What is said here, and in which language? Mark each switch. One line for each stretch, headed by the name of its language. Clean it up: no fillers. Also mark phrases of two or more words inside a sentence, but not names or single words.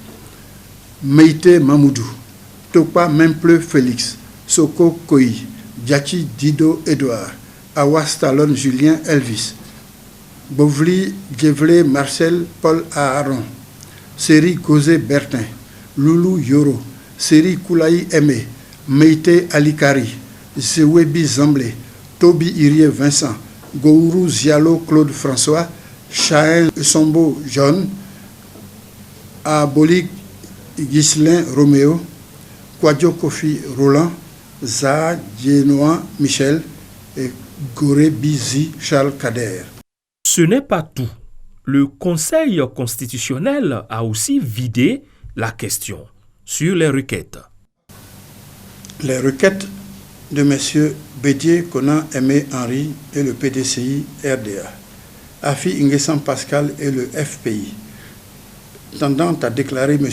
French: Meïté Mamoudou, Topa Memple Félix, Soko Koi, Djachi Dido Edouard, Awa Stallone Julien Elvis, Bovli Djevlé Marcel Paul Aaron, Seri Gozé Bertin, Loulou Yoro, Seri Koulaï Aimé, Meïté Alikari, Zewebi Zamblé, Toby Irie Vincent, Gourou Zialo Claude François, Chaën Sombo John, Abolik Ghislain Roméo, Kouadio Kofi Roland, Zaha Djenoa Michel et Goré Bizi Charles Kader. Ce n'est pas tout. Le Conseil constitutionnel a aussi vidé la question sur les requêtes. Les requêtes de M. Bédié Konan Aimé Henri et le PDCI RDA, Afi N'Guessan Pascal et le FPI, tendant à déclarer M.